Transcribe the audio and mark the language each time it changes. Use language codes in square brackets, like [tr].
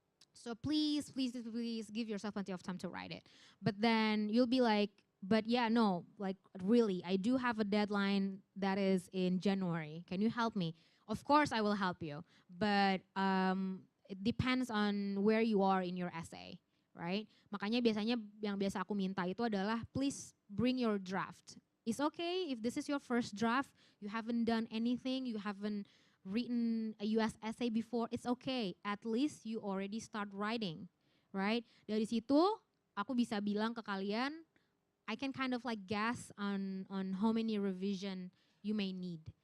[en] So please give yourself plenty of time to write it. But then you'll be like, but yeah, no, like really, I do have a deadline that is in January. Can you help me? Of course I will help you. But it depends on where you are in your essay, right? [id] Makanya biasanya yang biasa aku minta itu adalah [en] please bring your draft. It's okay if this is your first draft, you haven't done anything, you haven't written a US essay before, it's okay. At least you already start writing, right? [id] Dari situ aku bisa bilang ke kalian, [en] I can kind of like guess on how many revision you may need.